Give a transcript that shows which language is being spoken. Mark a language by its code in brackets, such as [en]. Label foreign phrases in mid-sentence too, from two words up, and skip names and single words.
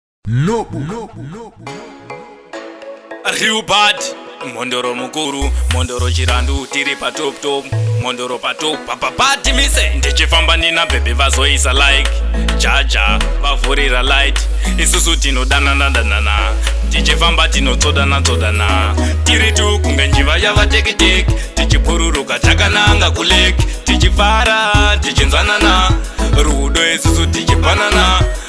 [en] No, no, no, no. Riu Bad, [sn] Mondoro Mukuru, Mondoro Chirandu, tiri pa [en] top top, [sn] Mondoro pa top, pa, pa, pa, ti mise. Ndichifamba nina baby vazoisa like, jaja, vavhurira light. Isusu tinodanana danana, tichifamba tinotsodana tsodana. Tiri tu kunge njiva yava teki teki, tichipururuka takananga ku lake, tichifara, tichinzanana, rudo isusu tichipanana.